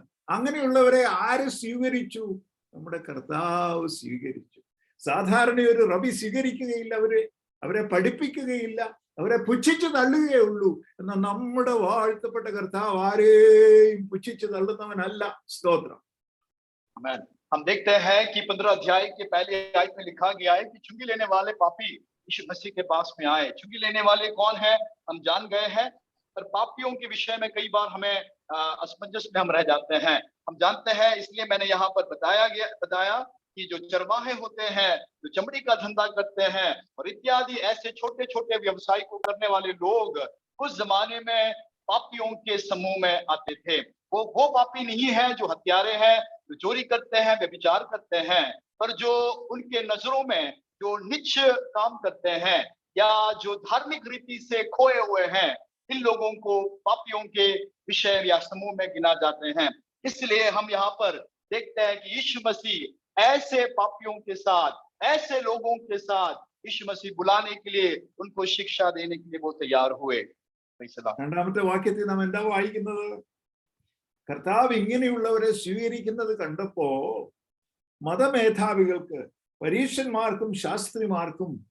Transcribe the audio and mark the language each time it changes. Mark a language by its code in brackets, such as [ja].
[ml] അങ്ങനെയുള്ളവരെ ആര് സ്വീകരിച്ചു? നമ്മുടെ കർത്താവ് സ്വീകരിച്ചു. സാധാരണ ഒരു റബി സ്വീകരിക്കുകയില്ല, അവരെ പഠിപ്പിക്കുകയില്ല, അവരെ പുച്ഛിച്ചു തള്ളുകയേ ഉള്ളൂ. എന്നാൽ നമ്മുടെ വാഴ്ത്തപ്പെട്ട കർത്താവ് ആരെയും പുച്ഛിച്ചു തള്ളുന്നവനല്ല. സ്തോത്രം. [hi] हम देखते हैं कि 15 अध्याय के पहले आयत में लिखा गया है कि चुंगी लेने वाले पापी यीशु मसीह के पास में आए. चुंगी लेने वाले कौन है हम जान गए हैं, पर पापियों के विषय में कई बार हमें असमंजस में हम रह जाते हैं. हम जानते हैं, इसलिए मैंने यहाँ पर बताया कि जो चरवाहे होते हैं, जो चमड़ी का धंधा करते हैं और इत्यादि ऐसे छोटे छोटे व्यवसाय को करने वाले लोग उस जमाने में पापियों के समूह में आते थे. वो पापी नहीं है जो हत्यारे हैं, जो चोरी करते हैं, व्यभिचार करते हैं, पर जो उनके नजरों में जो नीच काम करते हैं या जो धार्मिक रीति से खोए हुए हैं, इन लोगों को पापियों के विषय या समूह में गिना जाते हैं. इसलिए हम यहाँ पर देखते हैं कि यीशु मसीह ऐसे पापियों के साथ, ऐसे लोगों के साथ यीशु मसीह बुलाने के लिए, उनको शिक्षा देने के लिए वो तैयार हुए. [ml] രണ്ടാമത്തെ വാക്യത്തിൽ നാം എന്താ വായിക്കുന്നത്? കർത്താവ് ഇങ്ങനെയുള്ളവരെ സ്വീകരിക്കുന്നത് കണ്ടപ്പോ മതമേധാവികൾക്ക്, പരീശന്മാർക്കും ശാസ്ത്രിമാർക്കും